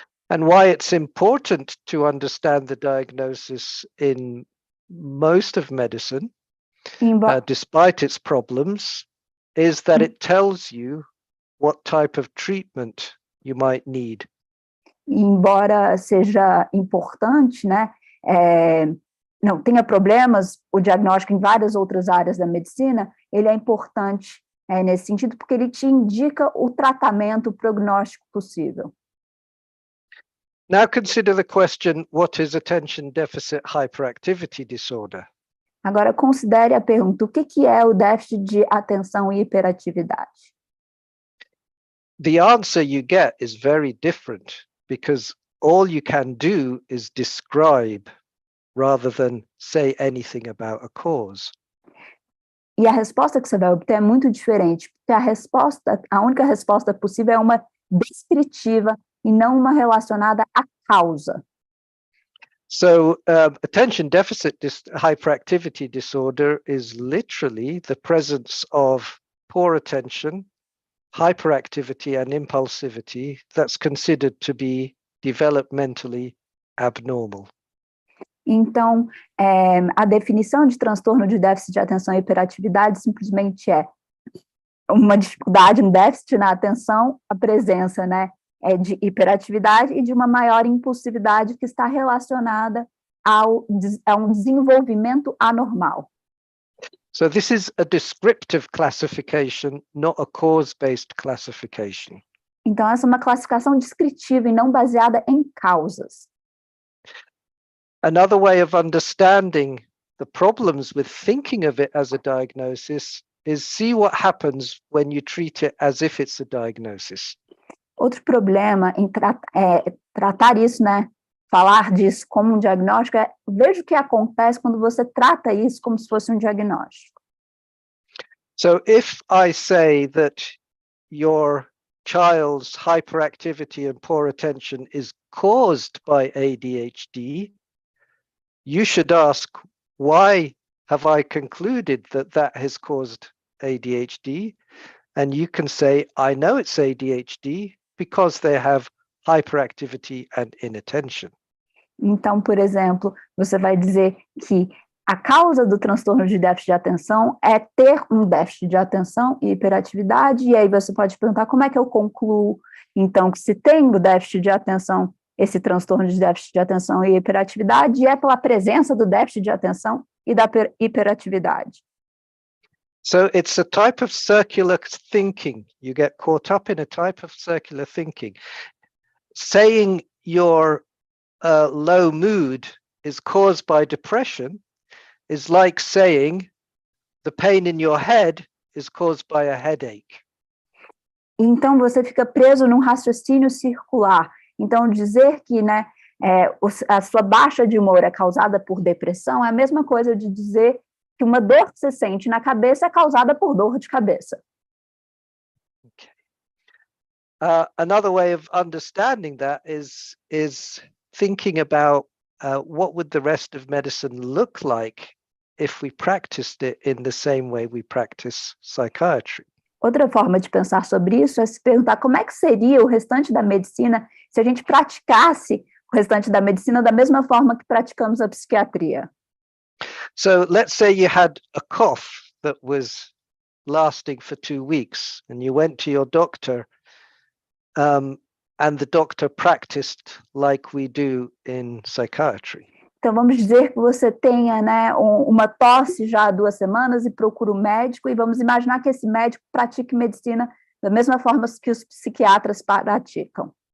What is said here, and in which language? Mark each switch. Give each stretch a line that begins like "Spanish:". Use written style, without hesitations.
English: And why it's important to understand the diagnosis in most of medicine, despite its problems, is that it tells you what type of treatment you might need.
Portuguese: Embora seja importante, né, não tenha problemas, o diagnóstico em várias outras áreas da medicina, ele é importante nesse sentido, porque ele te indica o tratamento, o prognóstico possível.
English: Now consider the question, what is attention deficit hyperactivity disorder?
Portuguese: Agora considere a pergunta, o que é o déficit de atenção e hiperatividade?
English: The answer you get is very different, because all you can do is describe rather than say anything about a cause.
Portuguese: E a resposta que você vai obter é muito diferente, porque a única resposta possível é uma descritiva e não uma relacionada à causa.
English: So attention deficit hyperactivity disorder is literally the presence of poor attention, hyperactivity and impulsivity that's considered to be developmentally abnormal.
Portuguese: Então, a definição de transtorno de déficit de atenção e hiperatividade simplesmente é uma dificuldade, um déficit na atenção, a presença, né, de hiperatividade e de uma maior impulsividade que está relacionada a um desenvolvimento anormal.
English: So this is a descriptive classification, not a cause-based classification.
Portuguese: Então, essa é uma classificação descritiva e não baseada em causas.
English: Another way of understanding the problems with thinking of it as a diagnosis is see what happens when you treat it as if it's a diagnosis.
Portuguese: Outro problema em tratar isso, né, falar disso como um diagnóstico, veja o que acontece quando você trata isso como se fosse um diagnóstico.
English: So if I say that your child's hyperactivity and poor attention is caused by ADHD, you should ask, why have I concluded that that has caused ADHD? And you can say, I know it's ADHD because they have hyperactivity and inattention.
Portuguese: Então, por exemplo, você vai dizer que a causa do transtorno de déficit de atenção é ter um déficit de atenção e hiperatividade, e aí você pode perguntar como é que eu concluo, então, que se tem o déficit de atenção, esse transtorno de déficit de atenção e hiperatividade, é pela presença do déficit de atenção e da hiperatividade.
English: So it's a type of circular thinking. You get caught up in a type of circular thinking. Saying your low mood is caused by depression is like saying the pain in your head is caused by a headache.
Portuguese: Então, você fica preso num raciocínio circular. Então, dizer que, né, a sua baixa de humor é causada por depressão é a mesma coisa de dizer que uma dor que você sente na cabeça é causada por dor de cabeça.
English: Okay. Another way of understanding that is thinking about what would the rest of medicine look like if we practiced it in the same way we practice psychiatry.
Portuguese: Outra forma de pensar sobre isso é se perguntar como é que seria o restante da medicina se a gente praticasse o restante da medicina da mesma forma que praticamos a psiquiatria.
English: So let's say you had a cough that was lasting for 2 weeks and you went to your doctor and the doctor practiced like we do in psychiatry.
Portuguese: Então, vamos dizer que você tenha, né, uma tosse já há 2 semanas e procura um médico, e vamos imaginar que esse médico pratique medicina da mesma forma que os psiquiatras praticam.